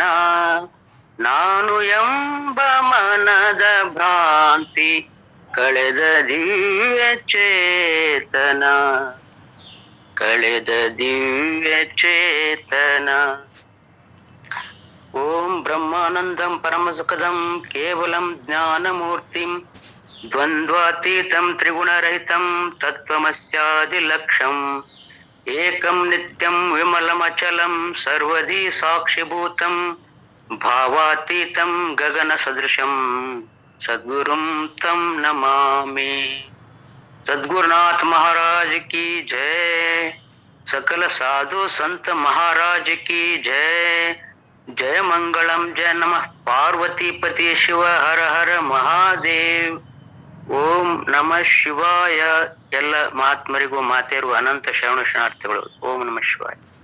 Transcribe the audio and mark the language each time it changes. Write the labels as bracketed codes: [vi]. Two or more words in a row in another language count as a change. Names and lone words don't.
[kn] ನಾನು ಎಂಬ ಮನದ ಭ್ರಾಂತಿ ಕಳೆದ ದಿವ್ಯ ಚೇತನ, ಕಳೆದ ದಿವ್ಯ ಚೇತನ. [sa] ಓಂ ಬ್ರಹ್ಮಾನಂದಂ ಪರಮಸುಖದಂ ಕೇವಲಂ ಜ್ಞಾನಮೂರ್ತಿಂ ದ್ವಂದ್ವಾತೀತಂ ತ್ರಿಗುಣರಹಿತಂ ತತ್ವಮಸ್ಯಾದಿಲಕ್ಷ್ಯಂ ಏಕಂ ನಿತ್ಯಂ ವಿಮಲಮಚಲಂ ಸರ್ವಧಿ ಸಾಕ್ಷಿಭೂತಂ ಭಾವಾತೀತಂ ಗಗನ ಸದೃಶಂ ಸದ್ಗುರುಂ ತಂ ನಮಾಮಿ. [hi] सद्गुरुनाथ महाराज की जय, सकल साधु संत महाराज की जय. जय मंगलम, जय नमः पार्वती पति शिव हर हर महादेव. [sa] ಓಂ ನಮಃ ಶಿವಾಯ. [kn] ಎಲ್ಲ ಮಹಾತ್ಮರಿಗೂ ಮಾತೆಯರು ಅನಂತ ಶರಣ ಶರಣಾರ್ಥಿಗಳು. [sa] ಓಂ ನಮಃ ಶಿವಾಯ.